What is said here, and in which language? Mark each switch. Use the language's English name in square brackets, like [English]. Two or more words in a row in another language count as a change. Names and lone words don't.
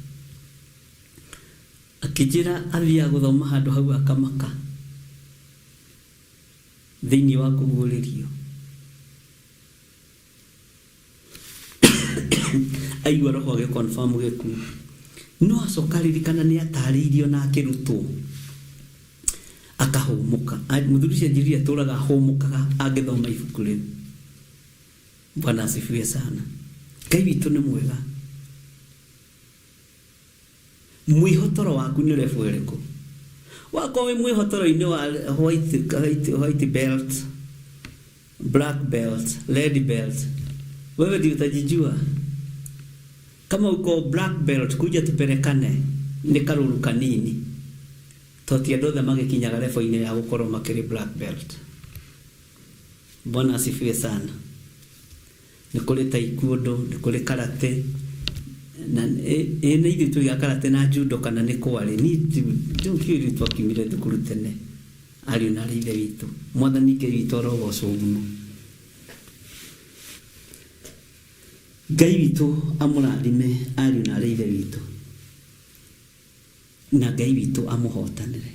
[Kikuyu] akĩnjĩra athiaga gũthoma handũ hau akamaka thĩinĩ wa kũguũrĩrio aigua Roho agĩconfirm gĩkuũ no acoka ririkana nĩ atarĩirio na akĩrutwo akahũmũka mũthuri ũcio njĩrire atũraga ahũmũkaga angĩthoma ibuku rĩu. [Swahili] Bwana asifiwe sana. [Kikuyu] Ngai witũ nĩ mwega. Mwĩhotoro waku nĩ rebu ĩrĩkũ wakorwo wĩ mwĩhotoro-inĩ wa [English] white belt, black belt, red belt, [Swahili] wewe ndio utajijua. Kama uko [English] black belt [Swahili] kuja tupelekane [Kikuyu] nĩ karũru kanini toti andũ othe magĩkinyaga rebu-inĩ ya gũkorwo makĩrĩ [English] black belt. [Swahili] Bwana asifiwe sana. [Kikuyu] Nĩ kũrĩ taekwondo, nĩ kũrĩ karate na nĩ ithuĩ tũiga karate na judo kana nĩ kwarĩ nĩ twakiumire thukuru tene ariũ na arĩ ithe witũ. Mwathani Ngai witũ arogocwo mũno. Ngai witũ amũrathime ariũ na arĩ ithe witũ na Ngai witũ amũhotanĩre.